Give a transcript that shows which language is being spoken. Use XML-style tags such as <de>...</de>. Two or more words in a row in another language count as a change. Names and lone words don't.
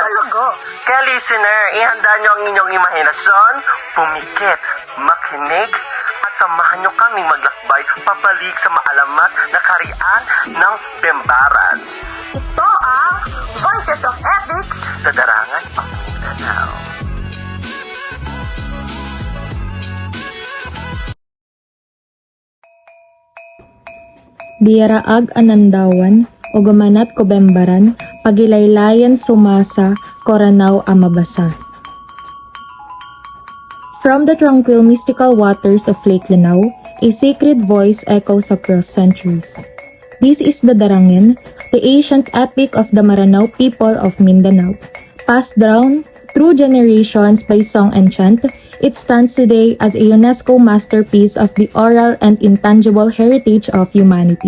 <tl>Talaga. Kaya listener, ihanda nyo ang inyong imahinasyon, pumikit, makinig, at samahan nyo kaming maglakbay papalik sa maalamat na karian ng Bembaran. Ito ang Voices of Ethics Sa Darangan ng Mindanao.</tl> <mrw>Diaraag Anandawan, o gumanat ko Bembaran, pagilaylayan sumasa, koranaw amabasa.</mrw> <en>From the tranquil mystical waters of Lake Lanao, a sacred voice echoes across centuries. This is the Darangin, the ancient epic of the Maranao people of Mindanao. Passed down through generations by song and chant, it stands today as a UNESCO masterpiece of the oral and intangible heritage of humanity.</en>